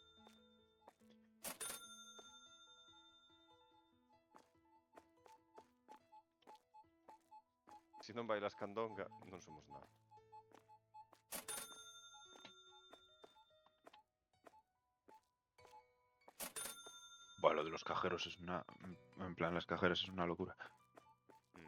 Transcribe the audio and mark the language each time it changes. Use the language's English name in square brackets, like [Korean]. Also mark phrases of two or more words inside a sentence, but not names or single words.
[Galician] Se non bailas candonga, non somos nada. [Spanish] Bueno, lo de los cajeros es una... En plan, las cajeras es una locura. Mm.